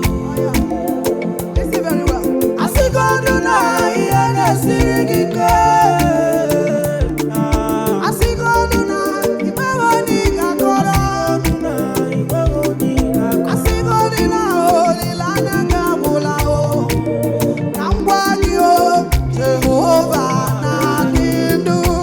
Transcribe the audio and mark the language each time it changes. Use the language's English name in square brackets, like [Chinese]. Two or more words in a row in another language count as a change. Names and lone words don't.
[Igbo] Aya. [English] Listen very well. [Igbo] A sịgodu na ihe na-esiri gị ike. A sịgodu na ị nweghị onye ị ga-akọrọ. A sịgodu na olileanya gị agwụla, o. Ka m gwa gị, o, Jehova na-adị ndụ.